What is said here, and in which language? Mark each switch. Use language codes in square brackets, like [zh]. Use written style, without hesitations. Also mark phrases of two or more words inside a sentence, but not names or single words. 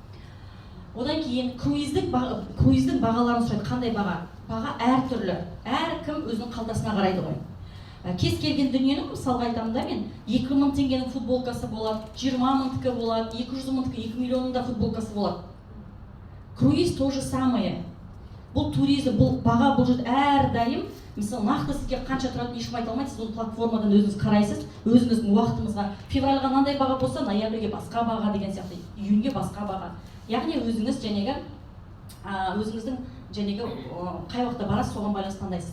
[kk] Одан кейін круиздің бағаларын сұрайды. Қандай баға? Баға әртүрлі. Әркім өзінің қалтасына қарайды ғой. Кез келген дүниенің, мысалға айтамын да, мен 2000 теңгенің футболкасы болады, 20 мыңдікі болады, 200 мыңдікі, 2 миллионында футболкасы болады. [ru] Круиз то же самое. [kk] Бұл туризм, бұл баға, бұл жерде әрдайым, мысалы, нақты сізге қанша тұратынын ешкім айта алмайды, сіз ол платформадан өзіңіз қарайсыз, өзіңіздің уақытыңызға, февральға мынандай баға болса, ноябрьге басқа баға деген сияқты, июньге басқа баға. Яғни өзіңіз өзіңіздің қай уақытта барасыз, соған байланысты таңдайсыз.